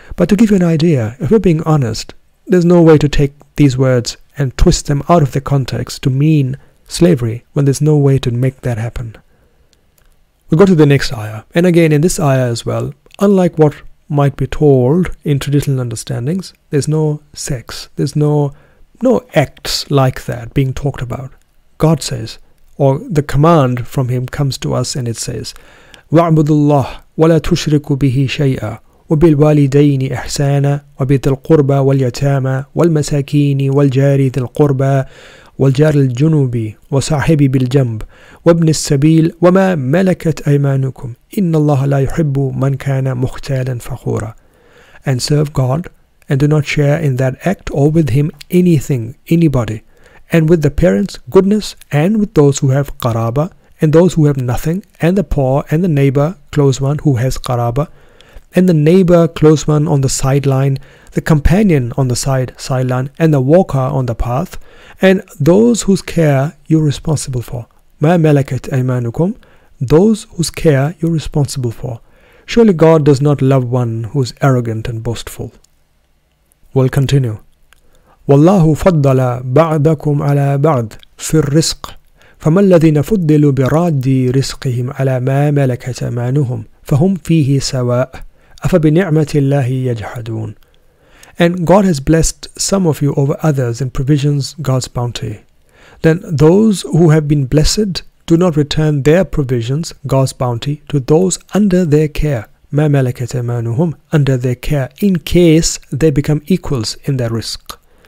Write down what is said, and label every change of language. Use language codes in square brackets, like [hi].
[en] But to give you an idea, if we're being honest, there's no way to take these words and twist them out of their context to mean slavery when there's no way to make that happen. We go to the next ayah, and again in this ayah as well, unlike what might be told in traditional understandings, there's no sex, there's no acts like that being talked about. God says, or the command from Him comes to us, and it says, [ar] وَاعْبُدُوا اللَّهَ وَلَا تُشْرِكُوا بِهِ شَيْئًا وَبِالْوَالِدَيْنِ إِحْسَانًا وَبِذِي الْقُرْبَى وَالْيَتَامَى وَالْمَسَاكِينِ وَالْجَارِ ذِي الْقُرْبَى وَالْجَارِ الْجُنُوبِ وَصَاحِبِ بِالْجَنْبِ وَابْنِ السَّبِيلِ وَمَا مَلَكَتْ أَيْمَانُكُمْ إِنَّ اللَّهَ لَا يُحِبُّ مَنْ كَانَ مُخْتَالًا فَخُورًا. [en] And serve God, and do not share in that act or with Him anything, anybody, and with the parents goodness, and with those who have qaraba, and those who have nothing, and the poor, and the neighbor close one who has qaraba, and the neighbor close one on the sideline, the companion on the sideline, and the walker on the path, and those whose care you're responsible for. Ma malakat aymanukum, those whose care you're responsible for. Surely God does not love one who is arrogant and boastful. We'll continue. [ar] وَاللَّهُ فَضَّلَ بَعْضَكُمْ عَلَى بَعْضٍ فِي الرِّزْقِ فَمَا الَّذِينَ فُضِّلُوا بِرَادِّ رِزْقِهِمْ عَلَى مَا مَلَكَتْ أَيْمَانُهُمْ فهم فيه سواء أفبنعمة الله يجحدون. [en] And God has blessed some of you over others in provisions, God's bounty. Then those who have been blessed do not return their provisions, God's bounty, to those under their care, ما ملكت أيمانهم, under their care, in case they become equals in their risk.